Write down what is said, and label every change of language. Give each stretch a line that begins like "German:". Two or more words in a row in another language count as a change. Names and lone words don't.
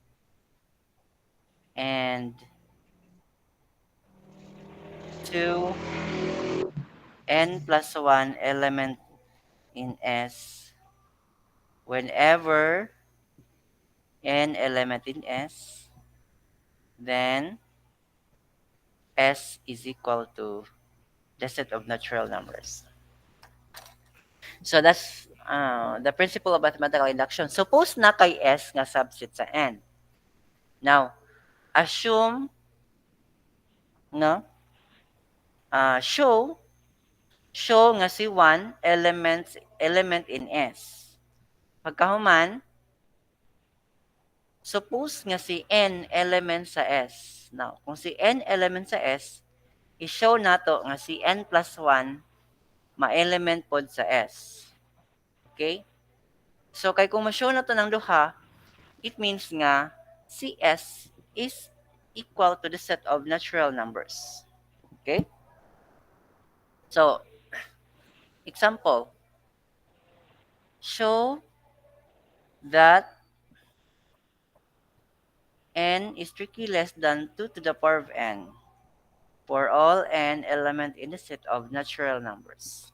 English: and two N plus one element in S whenever N element in S, then S is equal to the set of natural numbers. So that's the principle of mathematical induction.
Cebuano: Suppose na kay S nga subset sa N. Now, assume, no? Show nga si 1
English: element in S.
Cebuano: Pagkahuman, suppose nga si N element sa S. Now, kung si N element sa S, i-show nato nga si N plus 1 ma-element pod sa S. Okay? So, kay kung ma-show na to ng duha,
English: it means
Cebuano: nga si
English: S is equal to the set of natural numbers. Okay? So, example, show that N is strictly less than 2 to the power of N for all N element in the set of natural numbers.